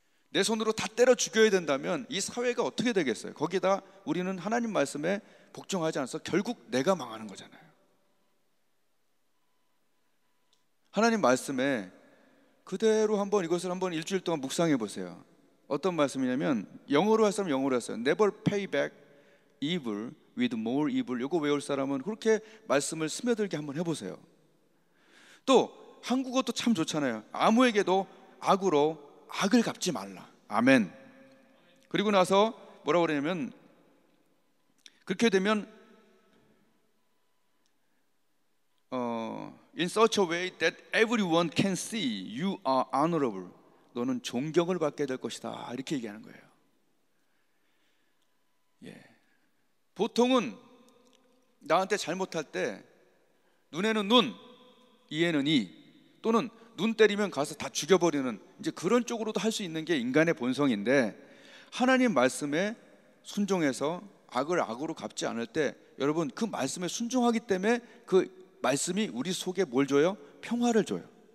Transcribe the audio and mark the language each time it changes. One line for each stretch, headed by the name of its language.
Korean: 내 손으로 다 때려 죽여야 된다면 이 사회가 어떻게 되겠어요? 거기다 우리는 하나님 말씀에 복종하지 않아서 결국 내가 망하는 거잖아요. 하나님 말씀에 그대로 한번 이것을 한번 일주일 동안 묵상해 보세요. 어떤 말씀이냐면, 영어로 할 사람 영어로 했어요.
English: Never pay back evil with more evil.
Korean: 이거 외울 사람은 그렇게 말씀을 스며들게 한번 해보세요. 또 한국어도 참 좋잖아요. 아무에게도 악으로 악을 갚지 말라. 아멘. 그리고 나서 뭐라고 그러냐면, 그렇게 되면
English: In such a way that everyone can see you are honorable.
Korean: 너는 존경을 받게 될 것이다. 이렇게 얘기하는 거예요. 예. 보통은 나한테 잘못할 때 눈에는 눈, 이에는 이, 또는 눈 때리면 가서 다 죽여버리는, 이제 그런 쪽으로도 할 수 있는 게 인간의 본성인데, 하나님 말씀에 순종해서 악을 악으로 갚지 않을 때, 여러분 그 말씀에 순종하기 때문에 그 말씀이 우리 속에 뭘 줘요? 평화를 줘요.